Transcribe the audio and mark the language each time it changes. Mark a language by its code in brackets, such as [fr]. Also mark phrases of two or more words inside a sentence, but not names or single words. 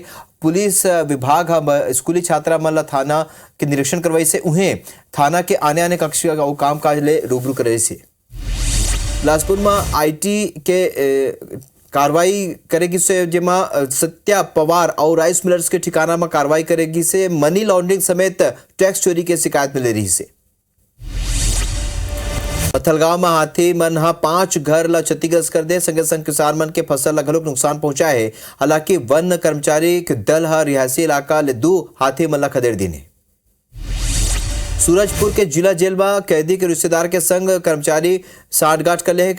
[hne] पुलिस विभाग स्कूली छात्रा मन ला थाना के निरीक्षण करवाई से उन्हें थाना के आने कक्ष और काम काज ले रूबरू करे से। बिलासपुर में IT के कार्रवाई करेगी से जेमा सत्या पवार और राइस मिलर्स के ठिकाना में कार्रवाई करेगी से [en] money laundering [hne] समेत टैक्स चोरी की शिकायत मिल रही से। पत्थलगांव में हाथी मन 5 घर ला क्षतिग्रस्त कर दे। संगे संग किसान मन के फसल ला घलोक नुकसान पहुंचा है। हालांकि वन कर्मचारी के दल रिहायशी इलाका ले 2 हाथी मन ला खदेड़ दीने। सूरजपुर के जिला जेल में कैदी के रिश्तेदार के संग कर्मचारी सांठगांठ कर ले है।